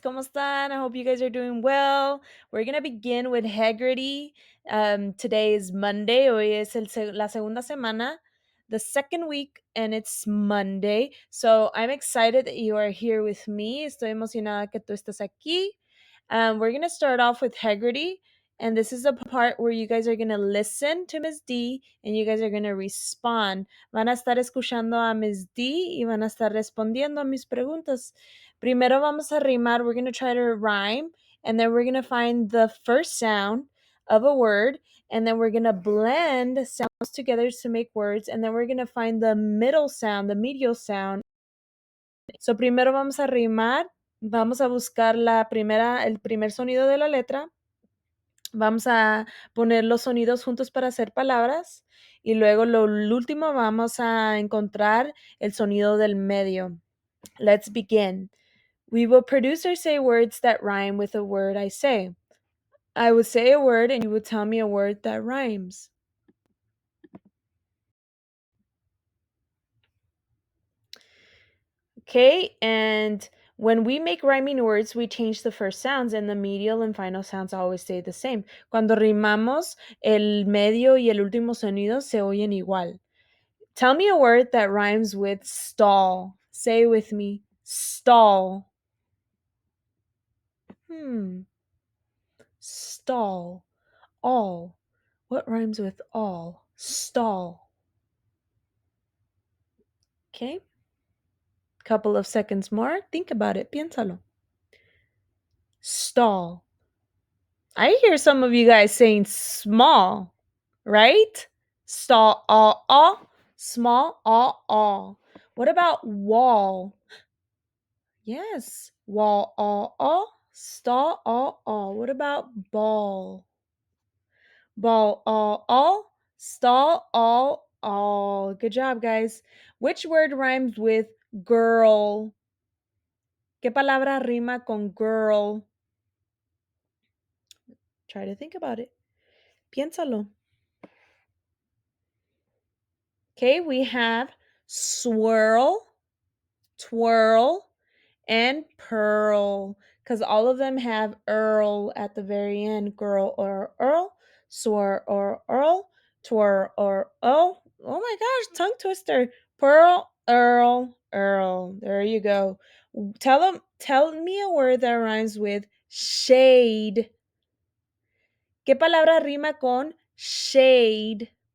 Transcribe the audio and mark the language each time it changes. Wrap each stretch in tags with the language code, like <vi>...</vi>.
<es>¿Cómo están?</es> <en>I hope you guys are doing well. We're going to begin with Haggerty. Today is Monday.</en> <es>Hoy es la segunda semana,</es> <en>the second week, and it's Monday. So I'm excited that you are here with me.</en> <es>Estoy emocionada que tú estás aquí.</es> <en>We're going to start off with Haggerty. And this is the part where you guys are going to listen to Miss D and you guys are going to respond.</en> <es>Van a estar escuchando a Miss D y van a estar respondiendo a mis preguntas. Primero vamos a rimar.</es> <en>We're going to try to rhyme. And then we're going to find the first sound of a word. And then we're going to blend sounds together to make words. And then we're going to find the middle sound, the medial sound.</en> <es>So primero vamos a rimar. Vamos a buscar el primer sonido de la letra. Vamos a poner los sonidos juntos para hacer palabras y luego lo último vamos a encontrar el sonido del medio.</es> <en>Let's begin. We will produce or say words that rhyme with a word I say. I will say a word and you will tell me a word that rhymes. Okay, and when we make rhyming words, we change the first sounds and the medial and final sounds always stay the same.</en> <es>Cuando rimamos, el medio y el último sonido se oyen igual.</es> <en>Tell me a word that rhymes with stall. Say with me, stall. Stall. All. What rhymes with all? Stall. Okay. Couple of seconds more. Think about it.</en> <es>Piénsalo.</es> <en>Stall. I hear some of you guys saying small, right? Stall, all. Small, all. What about wall? Yes. Wall, all. Stall, all. What about ball? Ball, all. Stall, all. Good job, guys. Which word rhymes with girl?</en> <es>¿Qué palabra rima con girl?</es> <en>Try to think about it.</en> <es>Piénsalo.</es> <en>Okay, we have swirl, twirl, and pearl, because all of them have earl at the very end. Girl or earl, swirl or earl, twirl or earl. Oh my gosh, tongue twister. Pearl, earl. There you go. Tell me a word that rhymes with shade.</en> <es>¿Qué palabra rima con shade?</es>